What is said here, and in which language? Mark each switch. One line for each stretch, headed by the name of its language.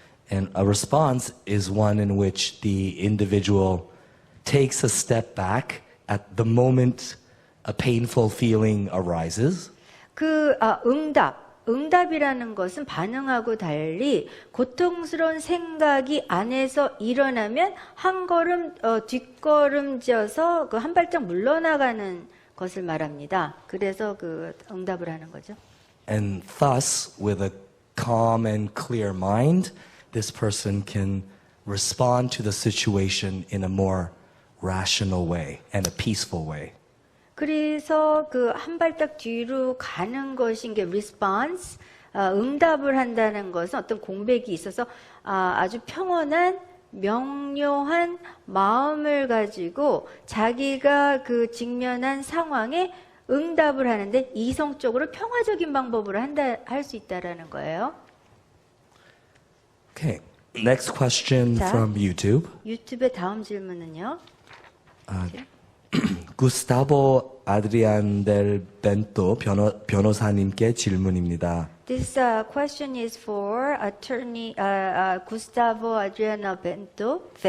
English: And a response is one in which the individual takes a step back at the moment a painful feeling arises.
Korean: 그 응답이라는 것은 반응하고 달리 고통스러운 생각이 안에서 일어나면 한 걸음 뒷걸음져서 그 한 발짝 물러나가는 것을 말합니다. 그래서 그 응답을 하는 거죠.
English: And thus, with a calm and clear mind, this person can respond to the situation in a more rational way and a peaceful way.
Korean: 그래서 그 한 발짝 뒤로 가는 것인 게 response, 응답을 한다는 것은 어떤 공백이 있어서 아주 평온한 명료한 마음을 가지고 자기가 그 직면한 상황에 응답을 하는데 이성적으로 평화적인 방법으로 할 수 있다라는 거예요.
English: Okay, next question
Korean: 자,
English: from YouTube.
Korean: 유튜브의 다음 질문은요. 구스타보 아드리안 델 벤토 변호사님께 질문입니다.
English: This question is for attorney Gustavo Adriano Bento.